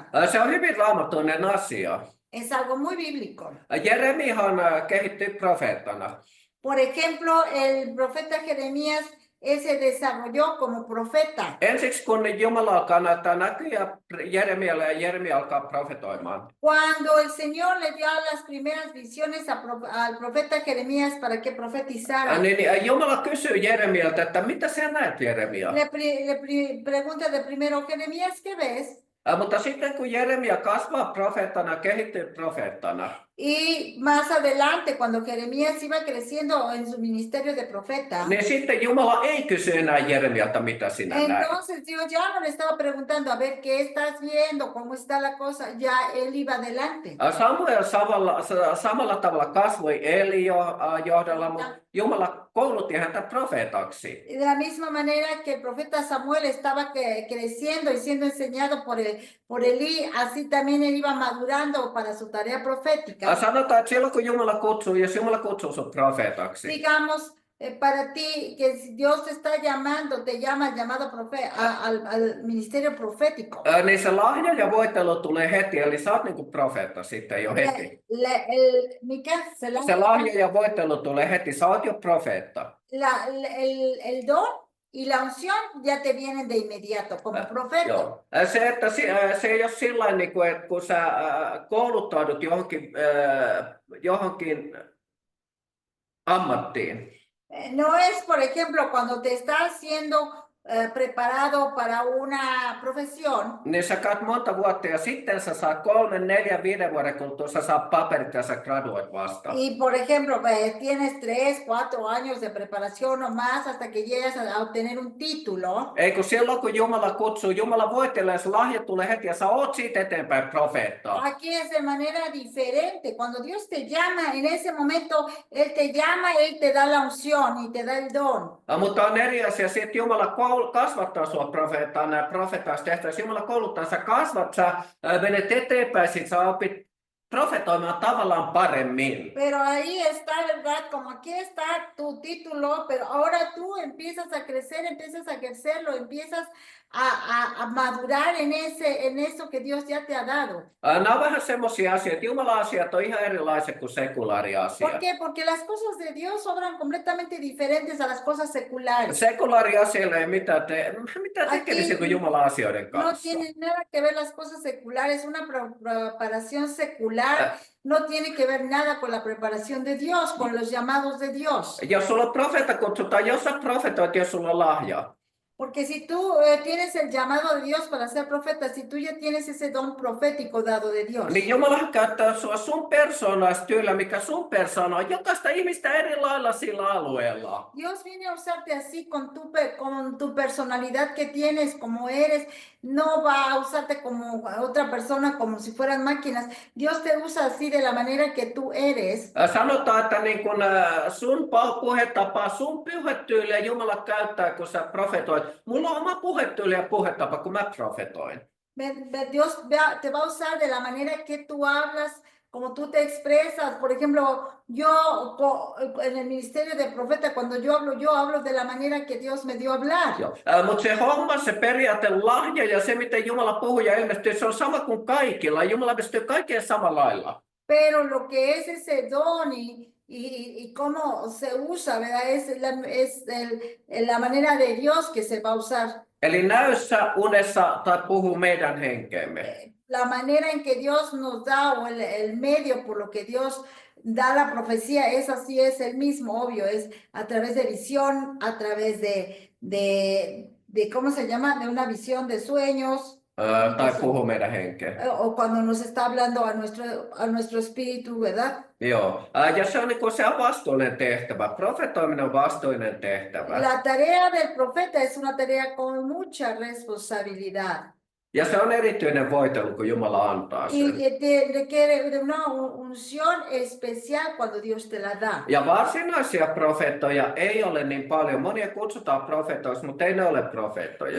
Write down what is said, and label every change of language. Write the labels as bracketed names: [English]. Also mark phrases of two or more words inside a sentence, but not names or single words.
[Finnish] Se on hyvin raamattuinen asia. [Spanish] Es algo muy bíblico. [Finnish] Jeremiahan kehittyi profeettana. [Spanish] Por ejemplo, el profeta Jeremías, él se desarrolló como profeta. [Finnish] Ensiksi kun Jumala alkaa näyttää näkyjä Jeremialle ja Jeremia alkaa profetoimaan. [Spanish] Cuando el Señor le dio las primeras visiones al profeta Jeremías para que profetizara, [Finnish] Niin Jumala kysyy Jeremialta, että mitä sä näet, Jeremia? [Spanish] le pregunta de primero, Jeremías, ¿qué ves? [Finnish] Mutta sitten kun Jeremia kasvaa profeettana, kehittyy profeettana, [Spanish] Y más adelante, cuando Jeremías iba creciendo en su ministerio de profeta, [Finnish] niin sitten Jumala ei kysy enää Jeremialta, mitä sinä näet. [Spanish] entonces Dios ya no le estaba preguntando, a ver, ¿qué estás viendo? ¿Cómo está la cosa? Ya él iba adelante. [Finnish] Samuel samalla tavalla kasvoi Eli johdolla, mutta Jumala koulutti häntä profeetaksi. [Spanish] De la misma manera que el profeta Samuel estaba creciendo y siendo enseñado por Elí, así también él iba madurando para su tarea profética. [Finnish] Sanotaan, että silloin kun jos Jumala kutsuu sinut profeetaksi, [Spanish] Digamos, para ti, que si Dios te está llamando, te llama al llamado al ministerio profético. [Finnish] niin se lahja ja voitelu tulee heti, eli sä oot niin kuin profeetta sitten jo heti. Se lahja ja voitelu tulee heti, sä oot jo profeetta. [Spanish] El don y la unción ya te vienen de inmediato como profeta. [Finnish] Joo. Se ei ole sillä niin kuin, että kun sä kouluttaudut johonkin ammattiin. [Spanish] No es, por ejemplo, cuando te estás siendo preparado para una profesión. [Finnish] Niin sä käyt monta vuotta ja sitten sä saat 3, 4, 5 vuoden kuluttua sä saat paperit ja sä graduoit vasta. [Spanish] Y por ejemplo, tienes 3, 4 años de preparación o más hasta que llegas a obtener un título. [Finnish] Ei kun silloin kun Jumala kutsuu, Jumala voittelee, se lahja tulee heti ja sä oot siitä eteenpäin profeetta. [Spanish] Aquí es de manera diferente. Cuando Dios te llama, en ese momento Él te llama, Él te da la unción y te da el don. [Finnish] Mutta on eri asia, että Jumala kasvattaa sua profeetaksi tehtäväksi. Jumala kouluttaa, sä kasvat, sä menet eteenpäin, sit sä opit profetoimaan tavallaan paremmin. [Spanish] Pero ahí está, ¿verdad? Como aquí está tu título, pero ahora tú empiezas a crecer, empiezas a ejercerlo, empiezas a madurar en eso que Dios ya te ha dado. [Finnish] Nämä on vähän semmoisia asioita. Jumala-asiat on ihan erilaiset kuin sekulaariasiat. [Spanish] ¿Por qué? Porque las cosas de Dios obran completamente diferentes a las cosas seculares. [Finnish] Sekulaariasioilla ei mitään tekemistä kuin Jumala-asioiden [Spanish] No [Finnish] kanssa. [Spanish] tiene nada que ver las cosas seculares, una preparación secular no tiene que ver nada con la preparación de Dios, con los llamados de Dios. [Finnish] Jos sulla on profeetta kutsutaan, jos sä profetoit, jos sulla on lahja. [Spanish] Porque si tú tienes el llamado de Dios para ser profeta, si tú ya tienes ese don profético dado de Dios. [Finnish] Niin Jumala käyttää sua sun persoonaistyöllä, mikä sun persoona on jokaista ihmistä eri lailla sillä alueella. [Spanish] Dios viene a usarte así con tu personalidad que tienes, como eres. No va a usarte como otra persona, como si fueran máquinas. Dios te usa así de la manera que tú eres. [Finnish] Sanotaan, että niin kun sun puhetapa, sun puhetyyliä Jumala käyttää, kun sä profetoit. Mulla on oma puhetyyli ja puhetapa, kun mä profetoin. [Spanish] Dios te va a usar de la manera que tú hablas, como tú te expresas. Por ejemplo, yo en el ministerio de profeta, cuando yo hablo de la manera que Dios me dio hablar. [Finnish] Mutta se homma, se periaate, lahja ja se, miten Jumala puhuu ja ilmestyy, se on sama kuin kaikilla. Jumala pystyy kaikkeen samalla lailla. [Spanish] Pero lo que es ese don y cómo se usa, ¿verdad? Es la manera de Dios que se va a usar. [Finnish] Eli näyssä, unessa tai puhuu meidän henkeemme. [Spanish] La manera en que Dios nos da o el medio por lo que Dios da la profecía es así, es el mismo, obvio, es a través de visión, a través de ¿cómo se llama? De una visión de sueños. [Finnish] tai puhu meidän henkeen. [Spanish] O cuando nos está hablando a nuestro espíritu, ¿verdad? [Finnish] Joo, ja se on, niin kuin, se on vastuullinen tehtävä. Profetoiminen on vastuullinen tehtävä. [Spanish] La tarea del profeta es una tarea con mucha responsabilidad. [Finnish] Ja se on erityinen voitelu, kun Jumala antaa sen. [Spanish] Y requiere de una unción especial cuando Dios te la da. [Finnish] Ja varsinaisia profeettoja ei ole niin paljon. Monia kutsutaan profeetoiksi, mutta ei ne ole profeettoja.